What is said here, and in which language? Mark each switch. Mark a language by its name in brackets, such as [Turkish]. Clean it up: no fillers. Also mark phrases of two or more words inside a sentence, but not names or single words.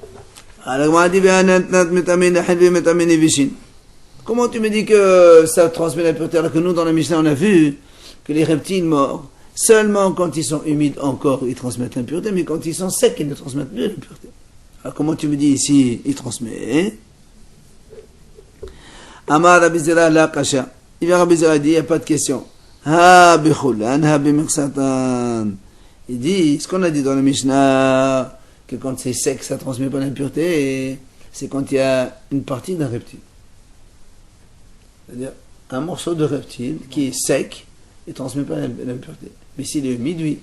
[French] Comment tu me dis que ça transmet l'impureté alors que nous, dans la Mishnah, on a vu que les reptiles morts, seulement quand ils sont humides encore, ils transmettent l'impureté, mais quand ils sont secs, ils ne transmettent plus l'impureté. Alors comment tu me dis ici, il transmet? [Aramaic] אמר רבי זירא לא קשיא. [French] Il vient Rabbi Zera dit, il n'y a pas de question. [Aramaic] הא בכולן הא במקצתן. [French] Il dit, ce qu'on a dit dans la Mishnah, que quand c'est sec, ça ne transmet pas l'impureté, et c'est quand il y a une partie d'un reptile. C'est-à-dire, un morceau de reptile qui est sec, il ne transmet pas l'impureté. Mais s'il est humide, oui.